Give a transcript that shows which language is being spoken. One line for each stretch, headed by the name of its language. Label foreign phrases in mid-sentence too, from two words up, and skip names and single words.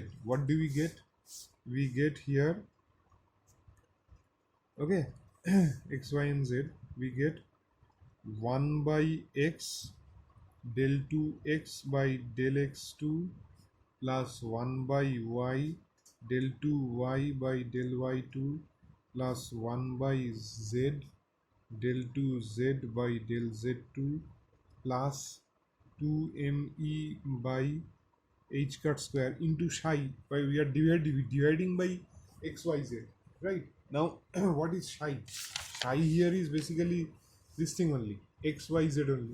English: What do we get? We get here, okay, x, y and z, we get 1 by x del 2x by del x2 plus 1 by y del 2y by del y2 plus 1 by z del 2z by del z2 plus 2me by h cut square into psi. By we are dividing by xyz, right? Now what is psi? Psi here is basically this thing only, xyz only.